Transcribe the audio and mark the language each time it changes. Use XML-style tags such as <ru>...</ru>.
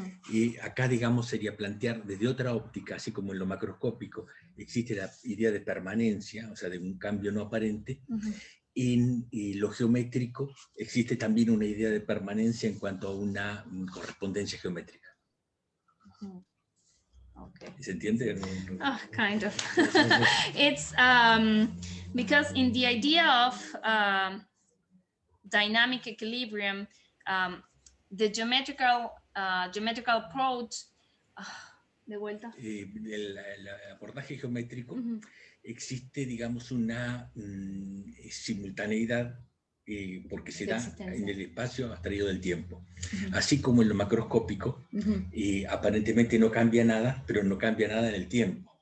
<es>Y acá, digamos, sería plantear desde otra óptica, así como en lo macroscópico, existe la idea de permanencia, o sea, de un cambio no aparente. En lo geométrico existe también una idea de permanencia en cuanto a una correspondencia geométrica.</es> <en>Okay.</en> <es>¿Se entiende?</es> <en>Kind of. It's because in the idea of dynamic equilibrium, the geometrical approach.</en> <es>De vuelta. El abordaje geométrico existe, digamos, una simultaneidad porque se da en el espacio abstraído del tiempo. Así como en lo macroscópico, aparentemente no cambia nada, pero no cambia nada en el tiempo.</es>